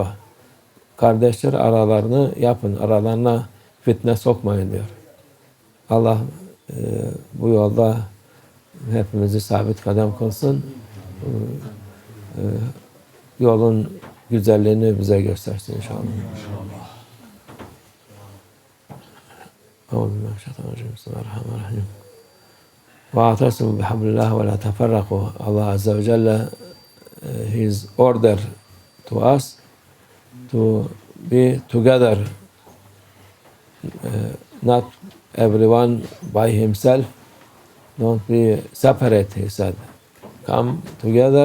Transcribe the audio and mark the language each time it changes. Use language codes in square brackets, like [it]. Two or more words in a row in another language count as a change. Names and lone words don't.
[tr] Kardeşler aralarını yapın. Aralarına fitne sokmayın diyor. Allah bu yolda hepimizi sabit kadem kılsın. Yolun güzelliğini bize göstersin inşallah. [ar] أعوذ بالله من الشيطان الرجيم. بسم الله الرحمن الرحيم. وَاَعْتَصِمُوا بِحَبْلِ اللّٰهِ وَلَا تَفَرَّقُوا. الله عز وجل [en] His order to us to be together, not everyone by himself. Don't be separate, he said. Come together.